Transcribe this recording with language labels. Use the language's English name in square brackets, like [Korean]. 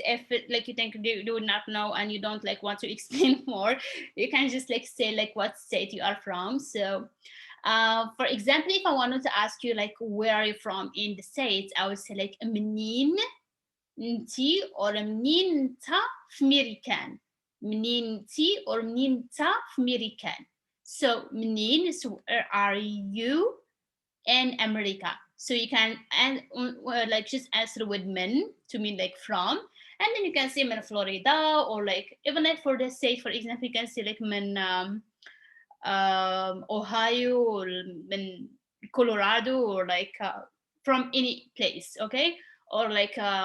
[English] If it, like you think you would not know and you don't like want to explain more, you can just like say like what state you are from. So for example, if I wanted to ask you like where are you from in the states, I would say like [Arabic] منين انتي or منين انت في ميريكان. منين انتي or منين انت في ميريكان. [English] So منين, so where are you in America? So you can like just answer with من to mean like from, and then you can say من Florida, or like even like for the state, for example, you can say like من Ohio, or من Colorado, or like from any place, okay? Or like